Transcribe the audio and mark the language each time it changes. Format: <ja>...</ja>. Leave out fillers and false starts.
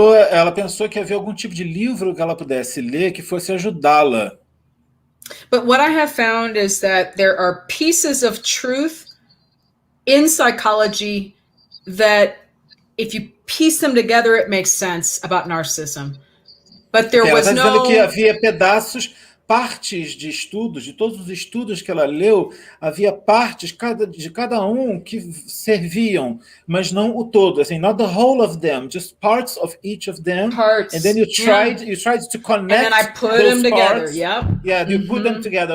<pt>Ela pensou que havia algum tipo de livro que ela pudesse ler que fosse ajudá-la.</pt> <en>But what I have found is that there are pieces of truth in psychology that if you piece them together, it makes sense about narcissism. But there was no...</en> <pt>dizendo que havia partes de estudos, de todos os estudos que ela leu, havia partes de cada um que serviam, mas não o todo, assim,</pt> <en>not the whole of them, just parts of each of them. Parts. And then you tried to connect. And then I put them together. Yep. Yeah, you put them together.</en>